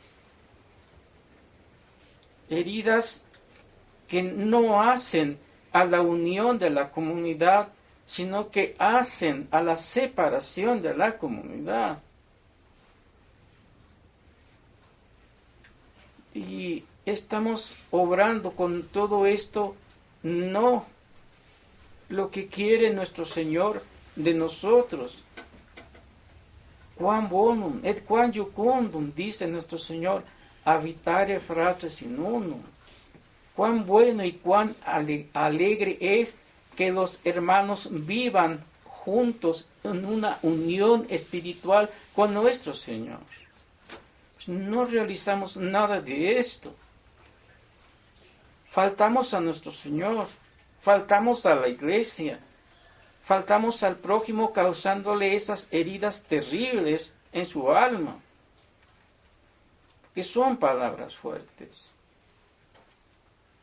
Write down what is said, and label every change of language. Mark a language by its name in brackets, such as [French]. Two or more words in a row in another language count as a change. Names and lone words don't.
[Spanish] Heridas que no hacen a la unión de la comunidad, sino que hacen a la separación de la comunidad. Y estamos obrando con todo esto, no lo que quiere nuestro Señor de nosotros. [Latin] Quam bonum et quam jucundum, [Spanish] dice nuestro Señor, [Latin] habitare fratres in unum. [Spanish] Cuán bueno y cuán alegre es que los hermanos vivan juntos en una unión espiritual con nuestro Señor. No realizamos nada de esto. Faltamos a nuestro Señor, faltamos a la Iglesia, faltamos al prójimo causándole esas heridas terribles en su alma, que son palabras fuertes.